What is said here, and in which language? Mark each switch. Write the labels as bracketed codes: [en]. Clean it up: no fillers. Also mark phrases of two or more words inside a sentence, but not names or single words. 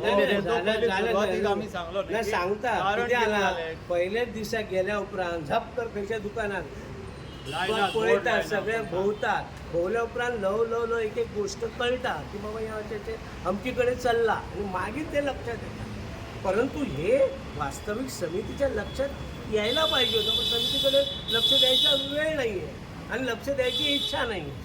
[kok] हो, मेरेन सुरवातीक आमी सांगलो न्ही नाही की सांगता कारण किती कितें आला जालें? पहिल्याच दिसा गेल्या उपरांत झपकर खंयच्या दुकानात लायनात, बोर्ड पळयतात लायनात सगळे चलता. भोवतात भोवल्या उपरांत ल्हव एक एक गोष्ट कळटा की बाबा या अशें अमके कडेन चल्ला आणि मागीर ते लक्षात येता [mr] परंतु हे वास्तविक समितीच्या लक्षात यायला पाहिजे होतं पण समितीकडे लक्ष द्यायचा वेळ नाही आहे आणि लक्ष द्यायची इच्छा नाही